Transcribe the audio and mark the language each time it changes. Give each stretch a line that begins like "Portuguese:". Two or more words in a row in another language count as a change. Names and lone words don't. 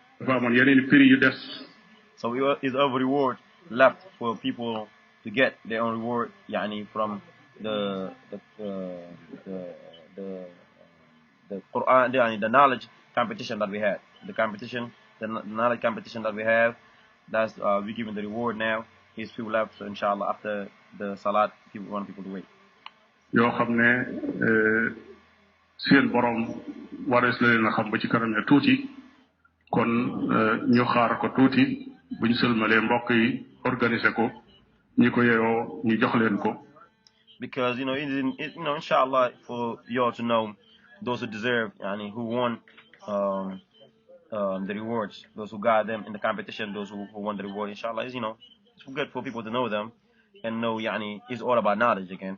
English: So is a reward left for people to get their own reward, from the Quran, the knowledge competition that we had, the knowledge competition that we have. That's we giving the reward now. His people left, so inshallah after the salat, we want people to wait.
Wolof: yoo xam ne seen borom warees na leen a xam ba ci kanam ne tuuti kon ñu xaar ko tuuti buñ sëlmalee mbokk yi organiser ko ñi ko yeyoo ñu jox leen ko.
English: Because inshallah, for you all to know those who deserve, who won the rewards, those who got them in the competition, those who won the reward, inshallah, it's good for people to know them and know, it's all about knowledge again.